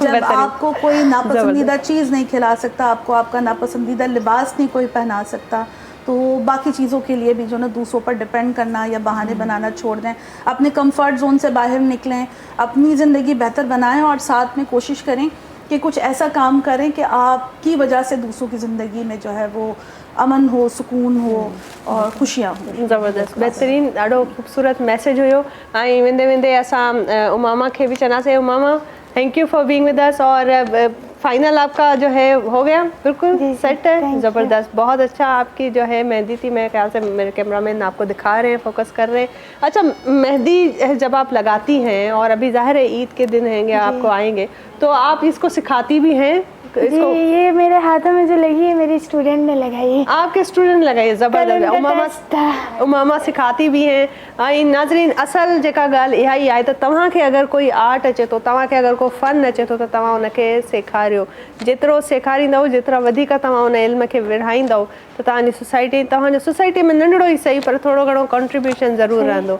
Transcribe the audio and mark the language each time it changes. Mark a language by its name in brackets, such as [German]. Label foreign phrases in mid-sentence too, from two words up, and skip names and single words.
[Urdu] جب آپ کو کوئی ناپسندیدہ چیز نہیں کھلا سکتا، آپ کو آپ کا ناپسندیدہ لباس نہیں کوئی پہنا سکتا، تو باقی چیزوں کے لیے بھی جو نہ دوسروں پر ڈیپینڈ کرنا یا بہانے بنانا چھوڑ دیں. اپنے [English] comfort zone [Urdu] سے باہر نکلیں، اپنی زندگی بہتر بنائیں، اور ساتھ میں کوشش کریں کہ کچھ ایسا کام کریں کہ آپ کی وجہ سے دوسروں کی زندگی میں جو ہے وہ امن ہو، سکون ہو اور خوشیاں ہو. زبردست، بہترین, [Sindhi] ॾाढो ख़ूबसूरत मैसेज हुयो। ऐं वेंदे वेंदे असां उमामा खे बि चवंदासीं, उमामा [English] thank you for being with us, [Urdu] اور فائنل آپ کا جو ہے ہو گیا بالکل سیٹ ہے، زبردست، بہت اچھا. آپ کی جو ہے مہندی تھی، میرے خیال سے میرے کیمرہ مین آپ کو دکھا رہے ہیں، فوکس کر رہے ہیں. اچھا، مہندی جب آپ لگاتی ہیں، اور ابھی ظاہر ہے عید کے دن ہیں گے، آپ کو آئیں گے، تو آپ اس کو سکھاتی بھی ہیں جی یہ میرے ہاتھوں میں جو لگی ہے میری اسٹوڈنٹ نے لگائی ہے. آپ کے اسٹوڈنٹ لگائی زبردست. قلم کا ٹیسٹ تھا. امامہ سکھاتی بھی ہیں. [Sindhi] ऐं नाज़रीन असल जेका ॻाल्हि इहा ई आहे त तव्हांखे अगरि कोई आर्ट अचे थो, तव्हांखे अगरि को फ़न अचे थो त तव्हां उनखे सेखारियो। जेतिरो सेखारींदव, जेतिरा वधीक तव्हां उन इल्म खे विरहाईंदव त तव्हांजी सोसाइटी में नंढड़ो ई सही पर थोरो घणो कॉन्ट्रीब्यूशन ज़रूरु रहंदो।